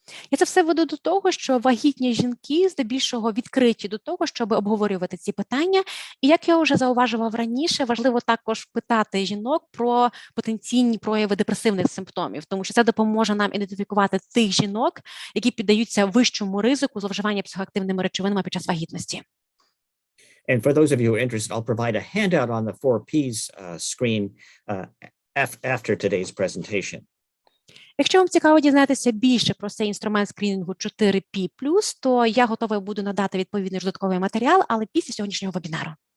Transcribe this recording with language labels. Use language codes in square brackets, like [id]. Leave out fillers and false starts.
[uk] Я це все веду до того, що вагітні жінки здебільшого відкриті до того, щоб обговорювати ці питання. І як я вже зауважував раніше, важливо також питати жінок про потенційні прояви депресивних симптомів, тому що це допоможе нам ідентифікувати тих жінок, які піддаються вищому ризику зловживання психоактивними речовинами під час вагітності. [en] And for those of you who are interested, I'll provide a handout on the 4Ps screen after today's presentation. [uk] Якщо вам цікаво дізнатися більше про цей інструмент скринінгу 4P+, то я готова буду надати відповідний додатковий матеріал, але після сьогоднішнього вебінару.